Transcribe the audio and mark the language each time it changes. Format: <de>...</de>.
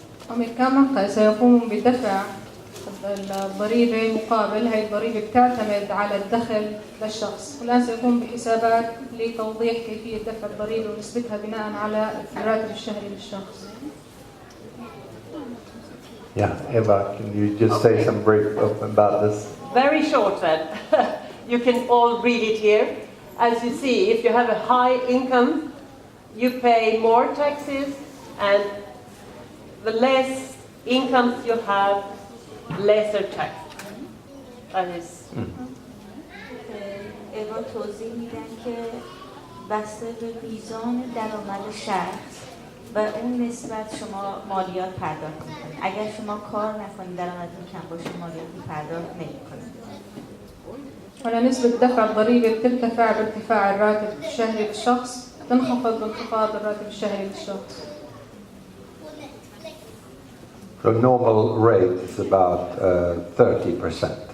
<ar>وكما سيقوم بدفع الضريبة مقابل هذه الضريبة بتعتمد على الدخل للشخص، والآن سيقوم بحسابات لتوضيح كيفية دفع الضريبة ونسبتها بناء على الراتب الشهري للشخص.</ar> <en>Yeah, Eva, can you just say some brief about this? Very short then. You can all read it here. As you see, if you have a high income, you pay more taxes, and the less incomes you have, lesser tax. That is.</en> <fa>ایوان توضیح میدن که بسته به میزان درآمد شخص و اون نسبت شما مالیات پرداخت میکنید. اگر شما کار نکنید درآمدتون کم باشه مالیاتی پرداخت نمیکنید.</fa> <ar>ولا نسبة دفع الضريبة بترتفع بارتفاع الراتب الشهري للشخص، تنخفض بانخفاض الراتب الشهري للشخص.</ar> <en>The normal rate is about 30%.</en>